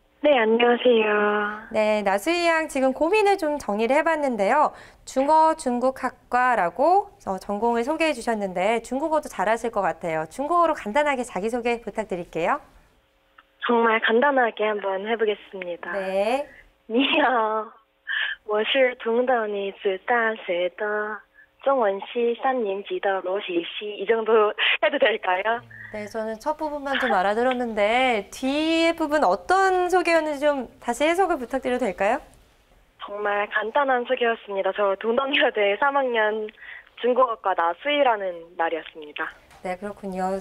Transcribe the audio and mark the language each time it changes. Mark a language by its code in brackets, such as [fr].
[ko] 네, 안녕하세요. 네, 나수희 양 지금 고민을 좀 정리를 해봤는데요. 중어중국학과라고 전공을 소개해 주셨는데 중국어도 잘하실 것 같아요. 중국어로 간단하게 자기소개 부탁드릴게요. 정말 간단하게 한번 해보겠습니다. 네. [zh] 你好，我是同等女子大学的中文系3年级的罗喜熙. [ko] 이 정도 해도 될까요? 네, 저는 첫 부분만 좀 알아들었는데 뒤에 부분 어떤 소개였는지 좀 다시 해석을 부탁드려도 될까요? 정말 간단한 소개였습니다. 저 동덕여대 3학년 중국어과 나수희라는 말이었습니다. 네, 그렇군요.